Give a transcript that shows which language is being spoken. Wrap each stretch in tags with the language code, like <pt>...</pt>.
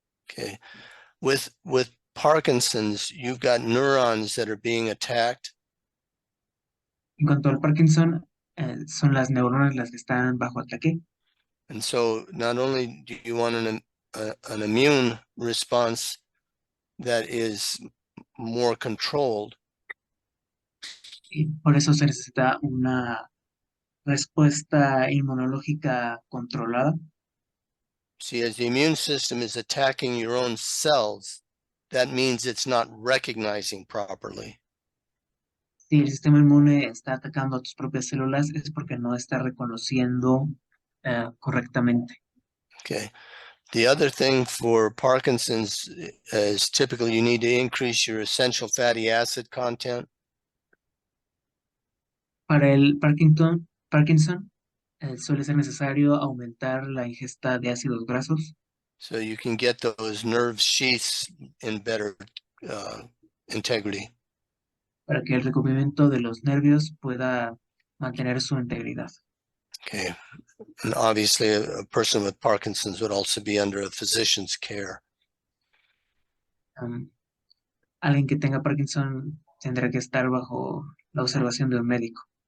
<en>Okay. With Parkinson's, you've got neurons that are being attacked.</en> <es>En cuanto al Parkinson, son las neuronas las que están bajo ataque.</es> <en>And so not only do you want an immune response that is more controlled,</en> <es>Y por eso se necesita una respuesta inmunológica controlada.</es> <en>see, as the immune system is attacking your own cells, that means it's not recognizing properly.</en> <es>Si el sistema inmune está atacando a tus propias células es porque no está reconociendo correctamente.</es> <en>Okay. The other thing for Parkinson's is typically you need to increase your essential fatty acid content.</en> <es>Para el Parkinson suele ser necesario aumentar la ingesta de ácidos grasos</es> <en>So you can get those nerve sheaths in better integrity.</en> <es>para que el recubrimiento de los nervios pueda mantener su integridad.</es> <en>Okay. And obviously a person with Parkinson's would also be under a physician's care.</en> <es>Alguien que tenga Parkinson tendrá que estar bajo la observación de un médico.</es>